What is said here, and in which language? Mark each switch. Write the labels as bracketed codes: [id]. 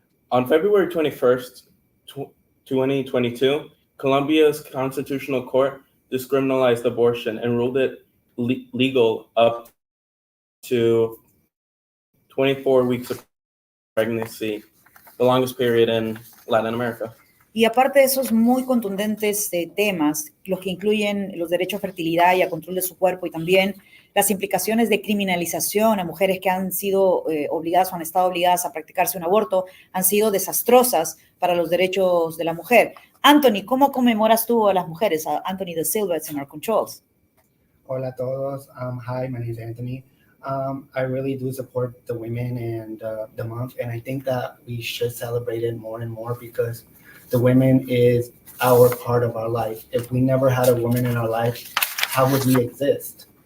[en] On February 21st, 2022, Colombia's constitutional court discriminalized abortion and ruled it legal up to 24 weeks of pregnancy, the longest period in Latin America. [es] Y aparte de esos muy contundentes temas, los que incluyen los derechos a fertilidad y a control de su cuerpo, y también las implicaciones de criminalización a mujeres que han sido obligadas o han estado obligadas a practicarse un aborto, han sido desastrosas para los derechos de la mujer. Anthony, ¿cómo conmemoras tú a las mujeres? [en] Anthony de Silva is in our controls. Hola a todos. Hi, my name is Anthony. I really do support the women and the month, and I think that we should celebrate it more and more because the women is our part of our life. If we never had a woman in our life, how would we exist?